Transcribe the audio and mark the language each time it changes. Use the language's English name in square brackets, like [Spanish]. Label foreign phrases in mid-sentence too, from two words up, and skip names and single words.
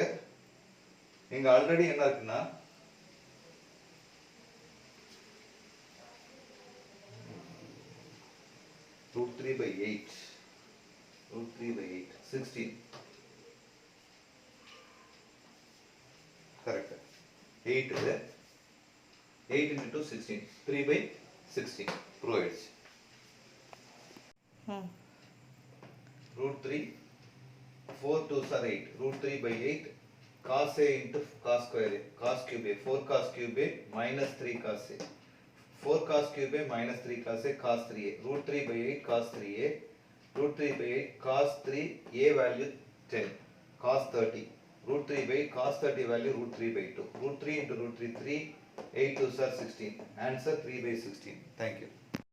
[Tamil] இங்க ஆல்ரெடி என்ன இருக்குன்னா √3/8 16. கரெக்ட். 8 இது 8 into 2 16. 3/16 ப்ரூவ் ஆயிடுச்சு. [English] root 3, 4 2s are 8, root 3 by 8, cos A into cos square A, cos cube A, 4 cos cube A minus 3 cos A, 4 cos cube A minus 3 cos A, cos 3A, root 3 by 8 cos 3A, root 3 by 8 cos 3, A value 10, cos 30, root 3 by 8 cos 30 value root 3 by 2, root 3 into root 3, 3, 8 2s are 16, answer 3 by 16. Thank you.